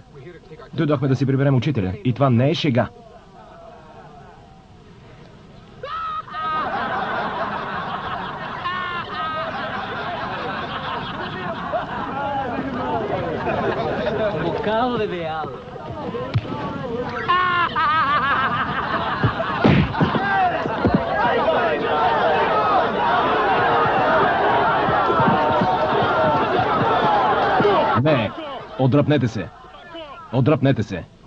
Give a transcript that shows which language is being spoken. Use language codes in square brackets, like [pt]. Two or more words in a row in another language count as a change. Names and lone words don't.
[bg] Дойдохме да си приберем учителя. И това не е шега. [pt] Bocado de veado. [bg] Не, отдръпнете се. Отдръпнете се.